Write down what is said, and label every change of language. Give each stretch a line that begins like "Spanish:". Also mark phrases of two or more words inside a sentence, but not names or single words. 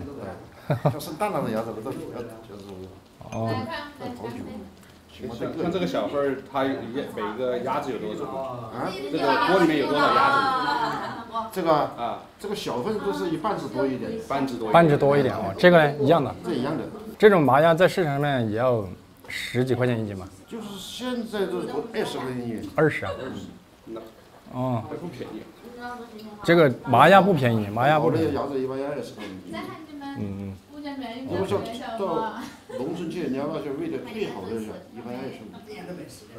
Chinese: 对。像生蛋的鸭子都就是哦。好久。像这个小份儿，它每个鸭子有多少？啊？这个锅里面有多少鸭子？这个啊，这个小份都是半只多一点。半只多一点哦，这个呢一樣的。这一樣的。這種麻鴨在市場上面也要10幾塊錢一斤嘛？就是現在都20塊錢一斤。 20啊？哦。還不便宜。這個麻鴨不便宜，麻鴨不便宜。我的鴨子一般要20塊一斤。嗯。如果說到農村去，你要那些餵的最好的一般20。